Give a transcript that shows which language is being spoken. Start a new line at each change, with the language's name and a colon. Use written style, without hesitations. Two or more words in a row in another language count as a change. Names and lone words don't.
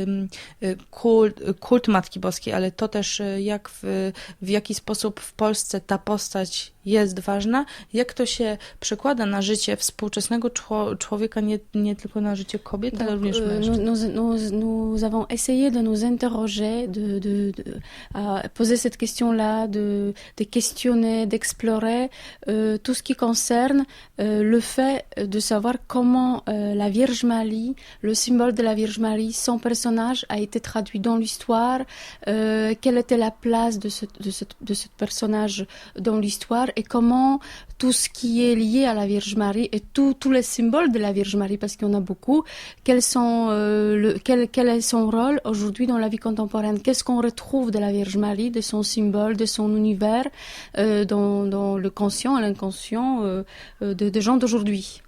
Polish: kult Matki Boskiej, ale to też w jaki sposób w Polsce ta postać jest ważna, jak to się przekłada na życie współczesnego człowieka, nie tylko na życie kobiet, ale również mężczyzn.
French: Nous avons essayé de nous interroger, à poser cette question-là, de questionner, d'explorer tout ce qui concerne le fait de savoir comment la Vierge Marie, le symbole de la Vierge Marie, son personnage a été traduit dans l'histoire, quelle était la place de ce personnage dans l'histoire et comment tout ce qui est lié à la Vierge Marie et tous les symboles de la Vierge Marie, parce qu'il y en a beaucoup, quel est son rôle aujourd'hui dans la vie contemporaine, qu'est-ce qu'on retrouve de la Vierge Marie, de son symbole, de son univers, dans le conscient et l'inconscient de gens d'aujourd'hui.